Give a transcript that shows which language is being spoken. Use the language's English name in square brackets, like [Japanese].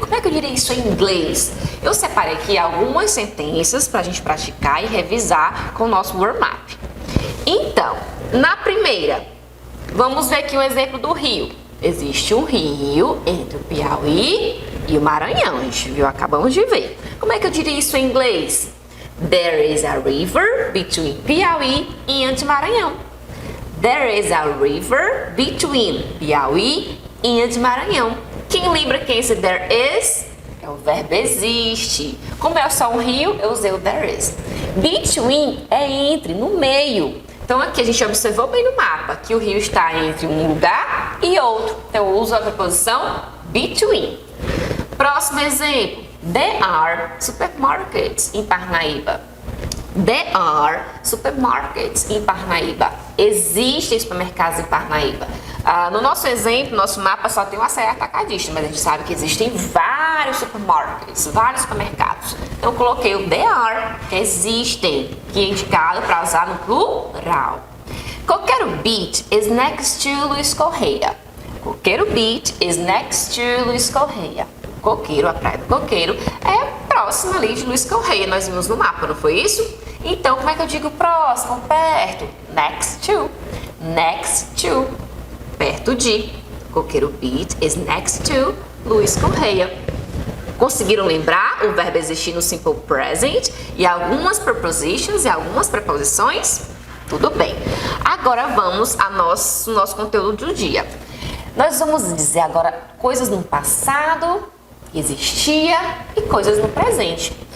[Portuguese] Como é que eu diria isso em inglês? Eu separei aqui algumas sentenças para a gente praticar e revisar com o nosso warm-up. Então, na primeira, vamos ver aqui um exemplo do rio. Existe um rio entre o Piauí e o Maranhão, a gente viu, acabamos de ver. Como é que eu diria isso em inglês? [English] There is a river between Piauí and Maranhão. There is a river between Piauí and Maranhão. [Portuguese] Quem lembra quem esse there is? É o verbo existe. Como é só um rio, eu usei o [English] there is. [Portuguese] Between é entre, no meio. Então aqui a gente observou bem no mapa que o rio está entre um lugar e outro. Então eu uso a preposição between. Próximo exemplo. [English] There are supermarkets em Parnaíba. There are supermarkets em Parnaíba. [Portuguese] Existem supermercados em Parnaíba. No nosso exemplo, nosso mapa só tem um Açaí Atacadista, mas a gente sabe que existem vários supermarkets, vários supermercados. Então eu coloquei o [English] there are, [Portuguese] que existem, que é indicado para usar no plural. [English] Coqueiro Beach is next to Luiz Correia. Coqueiro Beach is next to Luiz Correia. [Portuguese] Coqueiro, a praia do Coqueiro, é próxima ali de Luiz Correia. Nós vimos no mapa, não foi isso? Então, como é que eu digo próximo, perto? [English] Next to. next to, [Portuguese] perto de. [English] Coqueiro Pete is next to Luiz Correia. [Portuguese] Conseguiram lembrar o verbo existir no [English] simple present [Portuguese] e algumas prepositions e algumas preposições? Tudo bem. Agora vamos ao nosso conteúdo do dia. Nós vamos dizer agora coisas no passado, que existia, e coisas no presente.